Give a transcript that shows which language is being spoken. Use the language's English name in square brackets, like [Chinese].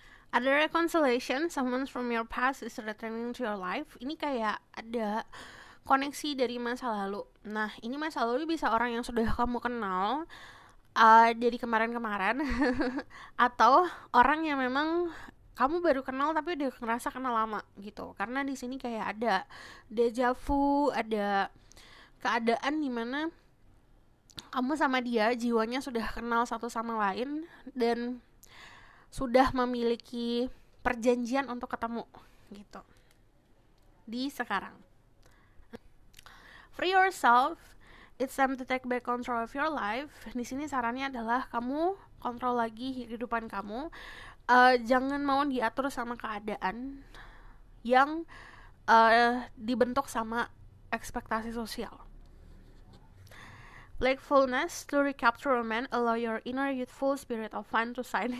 [Indonesian] Ada [English] reconciliation, someone from your past is returning to your life. [Indonesian] Ini kayak ada koneksi dari masa lalu. Nah, ini masa lalu bisa orang yang sudah kamu kenal dari kemarin-kemarin atau orang yang memang kamu baru kenal tapi udah ngerasa kenal lama gitu. Karena di sini kayak ada deja vu, ada keadaan dimana kamu sama dia jiwanya sudah kenal satu sama lain dan sudah memiliki perjanjian untuk ketemu gitu di sekarang. [English] Free yourself, it's time to take back control of your life. [Indonesian] Di sini sarannya adalah kamu kontrol lagi kehidupan kamu. Jangan mau diatur sama keadaan yang dibentuk sama ekspektasi sosial. [English] Playfulness to recapture a man, allow your inner youthful spirit of fun to shine.